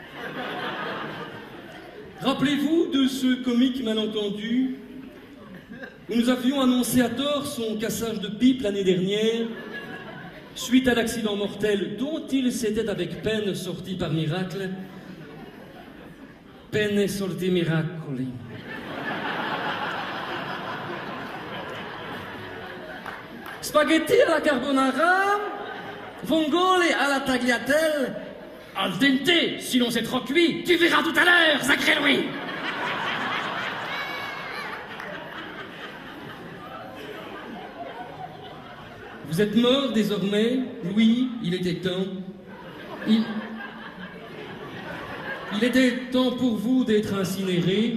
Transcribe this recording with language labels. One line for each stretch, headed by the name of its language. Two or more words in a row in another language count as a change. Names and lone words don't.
French: Rappelez-vous de ce comique malentendu où nous avions annoncé à tort son cassage de pipe l'année dernière suite à l'accident mortel dont il s'était avec peine sorti par miracle.
Italian: Pene sorti miracoli. Spaghetti alla carbonara, vongole alla tagliatelle, al dente,
French: sinon c'est trop cuit, tu verras tout à l'heure, sacré Louis. Vous êtes mort désormais, Louis, il était temps. Il était temps pour vous d'être incinéré.